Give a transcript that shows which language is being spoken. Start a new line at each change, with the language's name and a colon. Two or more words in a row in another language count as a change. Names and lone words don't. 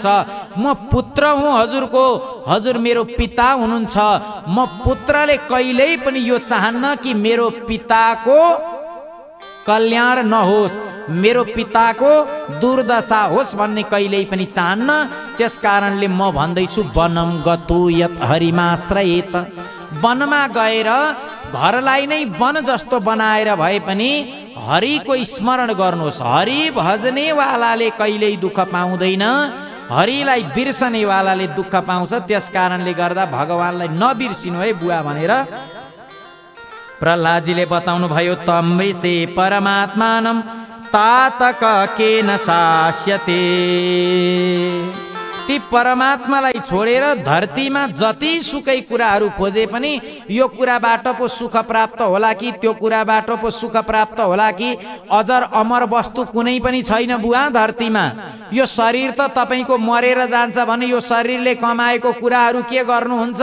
Nepali: म पुत्र हुँ हजुरको, हजुर मेरो पिता हुनुहुन्छ। म पुत्रले कहिल्यै पनि यो चाहन्न कि मेरो पिताको कल्याण नहोस्, मेरो पिताको दुर्दशा होस् भन्ने कहिल्यै पनि चाहन्न। त्यस कारणले म भन्दैछु
Sanskrit: वनम गतो यत हरिमाश्रयेत।
Nepali: वनमा गएर घरलाई नै वन जस्तो बनाएर भए पनि हरिको स्मरण गर्नुहोस्। हरि भजनेवालाले कहिल्यै दुःख पाउँदैन, हरिलाई बिर्सनेवालाले दुःख पाउँछ। त्यस कारणले गर्दा भगवानलाई नबिर्सिनु है बुवा भनेर प्रह्लादजीले बताउनु भयो।
Sanskrit: तमृषे परमात्मानं तातक केन शास्यते।
Nepali: ती परमात्मालाई छोडेर धरतीमा जति सुकै कुराहरू खोजे पनि यो कुराबाट पो सुख प्राप्त होला कि त्यो कुराबाट पो सुख प्राप्त होला कि अजर अमर वस्तु कुनै पनि छैन बुवा धरतीमा। यो शरीर त तपाईको मरेर जान्छ भने यो शरीरले कमाएको कुराहरू के गर्नुहुन्छ?